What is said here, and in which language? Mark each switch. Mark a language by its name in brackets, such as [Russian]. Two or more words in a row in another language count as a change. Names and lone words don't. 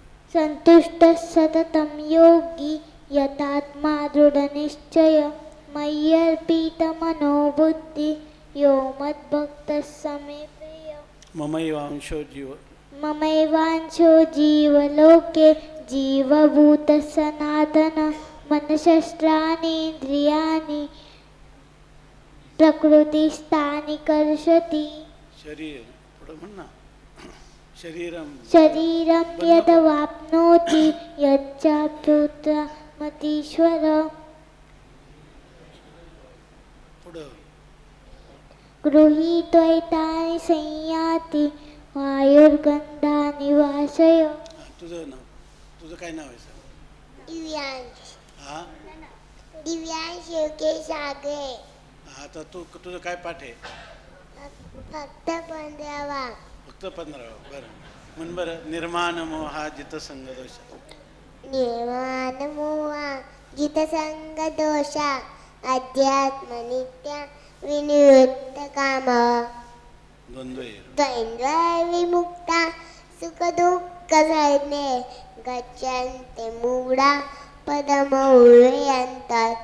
[Sanskrit] सन्तुष्टः सततं योगी यतात्मा दृढनिश्चय मय्यर्पितमनोबुद्धि यो मद्भक्तः स मे प्रिय ममैवांशो जीव ममैवांशो जीवलोके जीवभूतः सनातन मनशस्त्राणि इन्द्रियाणि प्रकृतिस्थानि कर्षति [Marathi] शरीर पुढं म्हण ना शरीरम [Sanskrit] शरीरं यदवाप्नोति यच्चाप्युत्तमतीश्वर [Marathi] पुढं [Sanskrit] गृहीत्वैतानि संयाति वायुर्गन्धानि वाशय [Marathi] तुझं नाव तुझं काय नाव आहे सांग दिव्यांश हा दिव्यांश योगेश सागरे आता तुझं काय पाठ आहे फक्त 15वा फक्त 15 बरं म्हण बरं [Sanskrit] निर्माण मोहा जित संग दोष निर्माण मोहा जितसंग दोषा अध्यात्म नित्य विनिवृत्त काम द्वंद्व द्वैंद्व विमुक्ता सुख दुःख सैन्ये गच्छन्ते मूढा पदमौल्यन्तात